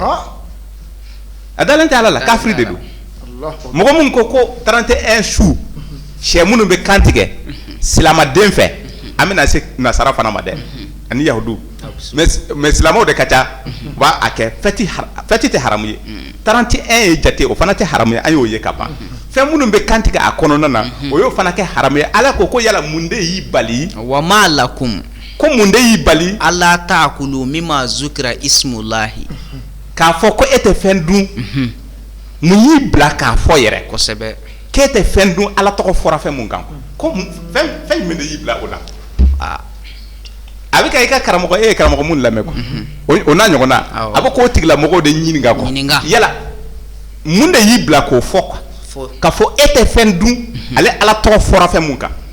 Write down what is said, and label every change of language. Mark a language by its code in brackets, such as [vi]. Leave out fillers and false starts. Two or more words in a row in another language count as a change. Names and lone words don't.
[bm] a dalen tɛ ala la kafiri de don mɔgɔ mun ko 31 su sɛ minnu bɛ kan tigɛ silamaden fɛ an bɛna se nasara fana ma dɛ ani yahudu mais silamɛw de ka ca u b'a kɛ fɛti tɛ haramu ye 31 ye jate o fana tɛ haramu ye an y'o ye ka ban fɛn minnu bɛ kan tigɛ a kɔnɔna na o y'o fana kɛ haramu ye ala ko yala mun de y'i bali [ar] وما لكم [bm] ko mun de y'i bali [ar] ألا تأكلوا مما ذكر اسم الله [bm] k'a fɔ ko e tɛ fɛn dun mun y'i bila k'a fɔ yɛrɛ kosɛbɛ k'e tɛ fɛn dun ala tɔgɔ fɔra fɛn mun kan ko fɛn jumɛn de y'i bila o la a bɛ kɛ i ka karamɔgɔ e ye karamɔgɔ mun lamɛn quoi o n'a ɲɔgɔnna a bɛ k'o tigilamɔgɔw de ɲininka quoi yala mun de y'i bila k'o fɔ quoi k'a fɔ e tɛ fɛn dun ale ala tɔgɔ fɔra fɛn mun kan